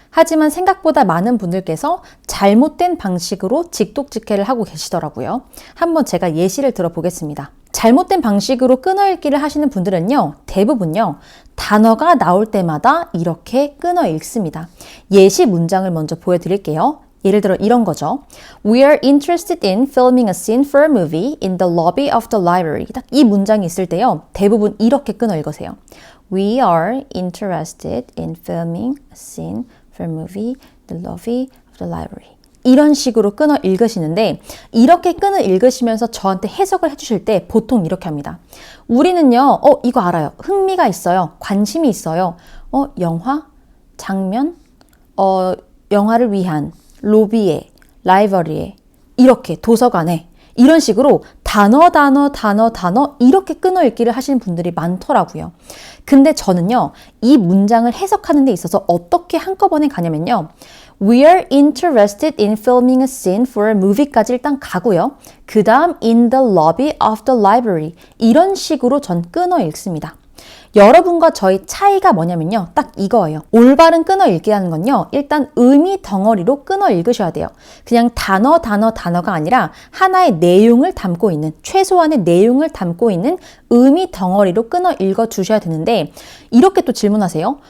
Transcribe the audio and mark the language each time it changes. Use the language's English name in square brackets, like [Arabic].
[Korean] 하지만 생각보다 많은 분들께서 잘못된 방식으로 직독직해를 하고 계시더라고요. 한번 제가 예시를 들어보겠습니다. 잘못된 방식으로 끊어 읽기를 하시는 분들은요, 대부분요, 단어가 나올 때마다 이렇게 끊어 읽습니다. 예시 문장을 먼저 보여드릴게요. 예를 들어 이런 거죠. [English] We are interested in filming a scene for a movie in the lobby of the library. [Korean] 딱 이 문장이 있을 때요, 대부분 이렇게 끊어 읽으세요. [English] We are interested in filming a scene for a movie in the lobby of the library. [Korean] 이런 식으로 끊어 읽으시는데 이렇게 끊어 읽으시면서 저한테 해석을 해주실 때 보통 이렇게 합니다. 우리는요, 이거 알아요. 흥미가 있어요. 관심이 있어요. 영화, 장면, 영화를 위한, 로비에, 라이브러리에, 이렇게 도서관에 이런 식으로 단어 이렇게 끊어 읽기를 하시는 분들이 많더라고요. 근데 저는요, 이 문장을 해석하는 데 있어서 어떻게 한꺼번에 가냐면요. [English] We are interested in filming a scene for a movie까지 [Korean] 일단 가고요. 그 다음 [English] in the lobby of the library [Korean] 이런 식으로 전 끊어 읽습니다. 여러분과 저희 차이가 뭐냐면요. 딱 이거예요. 올바른 끊어 읽기라는 건요. 일단 의미 덩어리로 끊어 읽으셔야 돼요. 그냥 단어가 아니라 하나의 내용을 담고 있는, 최소한의 내용을 담고 있는 의미 덩어리로 끊어 읽어 주셔야 되는데 이렇게 또 질문하세요.